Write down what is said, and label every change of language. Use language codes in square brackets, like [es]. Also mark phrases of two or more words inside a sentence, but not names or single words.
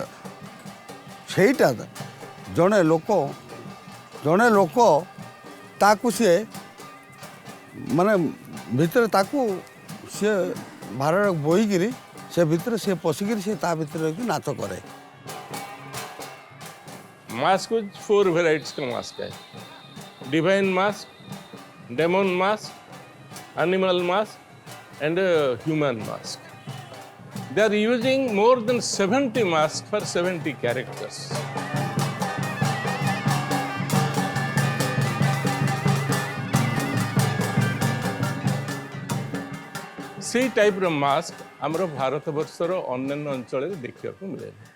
[or] ସେଇଟା ଜଣେ ଲୋକ ତାକୁ ସିଏ ମାନେ ଭିତରେ ତାକୁ ସିଏ ଭାରରେ ବୋହିକିରି ସେ ଭିତରେ ସିଏ ପଶିକିରି ସେ ତା ଭିତରେ ନାଚ କରେ। [hi] मास्क 4 वेराइटीज का मास्क है। [en] Divine mask, demon mask, animal mask and human mask. They are using more than 70 masks for 70 characters. [or] ସେ ଟାଇପ୍ ର ମାସ୍କ ହମରୋ ଭାରତ ବର୍ଷର ଅନ୍ୟ ଅଞ୍ଚଳ ଦେଖା ମିଳେ।